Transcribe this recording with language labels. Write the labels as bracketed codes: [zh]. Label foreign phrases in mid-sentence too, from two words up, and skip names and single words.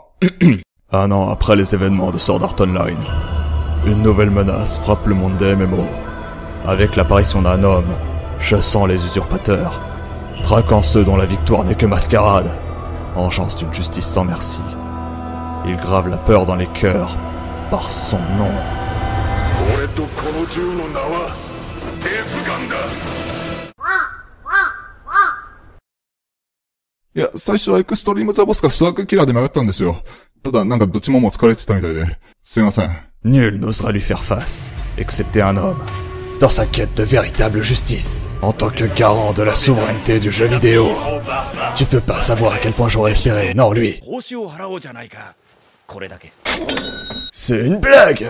[fr] Un an après les événements de Sword Art Online, une nouvelle menace frappe le monde des MMO. Avec l'apparition d'un homme, chassant les usurpateurs, traquant ceux dont la victoire n'est que mascarade, engeance d'une justice sans merci. Il grave la peur dans les cœurs, par son nom. [ja] いや、最初はエクストリームザボスかスワークキラーで迷ったんですよ。ただなんかどっちももう疲れてたみたいで。すいません。 [fr] Nul n'osera lui faire face, excepté un homme, dans sa quête de véritable justice. En tant que garant de la souveraineté du jeu vidéo, tu peux pas savoir à quel point j'aurais espéré, non lui. C'est une blague!